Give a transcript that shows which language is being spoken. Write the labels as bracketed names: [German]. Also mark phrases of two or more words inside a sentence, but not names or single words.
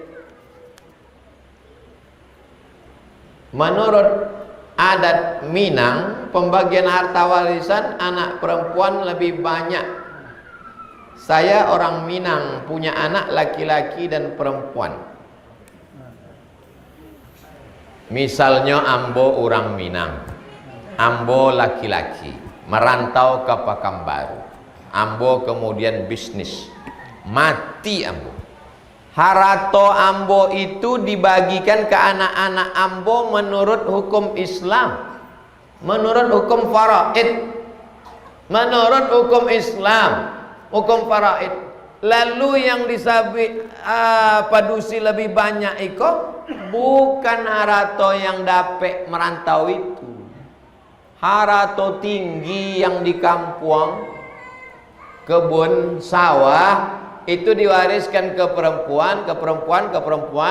[Indonesian] Menurut adat Minang, pembagian harta warisan anak perempuan lebih banyak. Saya orang Minang, punya anak laki-laki dan perempuan. Misalnya ambo orang Minang, ambo laki-laki merantau ke Pekanbaru, ambo kemudian bisnis, mati ambo. [Minangkabau] Harato ambo [Indonesian] itu dibagikan ke anak-anak ambo menurut hukum Islam, menurut hukum faraid, menurut hukum Islam, hukum faraid. Lalu yang [Minangkabau] disabit padusi [Indonesian] lebih banyak itu bukan harato yang dapat merantau itu, harato tinggi yang di kampung, kebun sawah itu diwariskan ke perempuan, ke perempuan, ke perempuan.